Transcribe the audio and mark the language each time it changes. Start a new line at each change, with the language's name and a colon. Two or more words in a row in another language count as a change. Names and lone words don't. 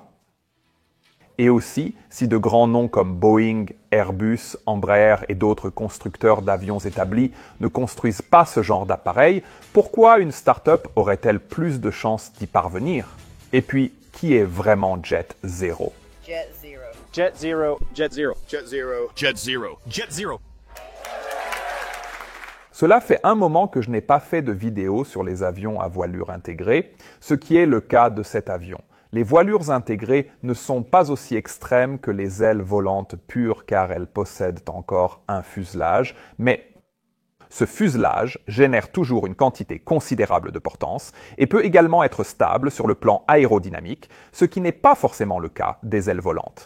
French: Et aussi, si de grands noms comme Boeing, Airbus, Embraer et d'autres constructeurs d'avions établis ne construisent pas ce genre d'appareil, pourquoi une start-up aurait-elle plus de chances d'y parvenir? Et puis, qui est vraiment Jet Zero? Jet Zero. Jet Zero. Jet Zero. Jet Zero. Jet Zero. Jet Zero. Cela fait un moment que je n'ai pas fait de vidéo sur les avions à voilure intégrée, ce qui est le cas de cet avion. Les voilures intégrées ne sont pas aussi extrêmes que les ailes volantes pures car elles possèdent encore un fuselage, mais ce fuselage génère toujours une quantité considérable de portance et peut également être stable sur le plan aérodynamique, ce qui n'est pas forcément le cas des ailes volantes.